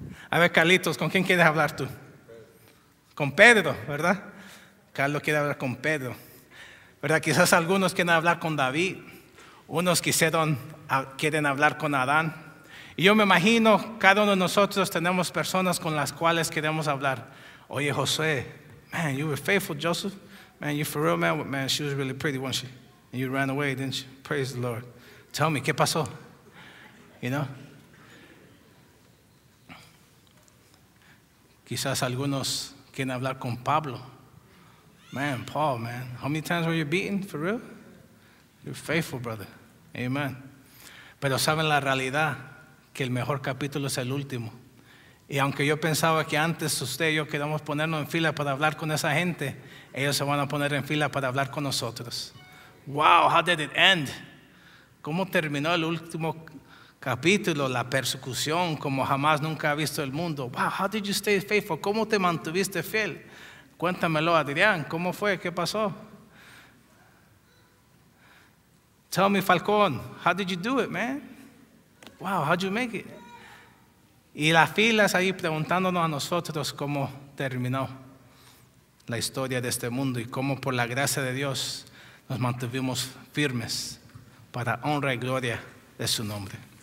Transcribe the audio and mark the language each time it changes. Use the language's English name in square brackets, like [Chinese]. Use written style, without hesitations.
[Spanish] A ver, Carlitos, ¿con quién quieres hablar tú? Con Pedro, ¿verdad? Carlos quiere hablar con Pedro, ¿verdad? Quizás algunos quieren hablar con David, unos quieren hablar con Adán. Y yo me imagino, cada uno de nosotros tenemos personas con las cuales queremos hablar. [English] Oye, Josué, man, you were faithful, Joseph. Man, you for real, man? Man, she was really pretty, wasn't she? And you ran away, didn't you? Praise the Lord. Tell me, [Spanish] ¿qué pasó? [English] You know? [Spanish] Quizás algunos quieren hablar con Pablo. [English] Man, Paul, man, how many times were you beaten? For real? You're faithful, brother. Amen. [Spanish] Pero saben la realidad, que el mejor capítulo es el último. Y aunque yo pensaba que antes usted y yo queríamos ponernos en fila para hablar con esa gente, ellos se van a poner en fila para hablar con nosotros. [English] Wow, how did it end? [Spanish] ¿Cómo terminó el último capítulo? La persecución como jamás nunca ha visto el mundo. [English] Wow, how did you stay faithful? [Spanish] ¿Cómo te mantuviste fiel? Cuéntamelo, Adrián. ¿Cómo fue? ¿Qué pasó? [English] Tell me, Falcón, how did you do it, man? Wow, how did you make it? [Spanish] Y las filas ahí preguntándonos a nosotros cómo terminó la historia de este mundo y cómo por la gracia de Dios nos mantuvimos firmes para honra y gloria de su nombre.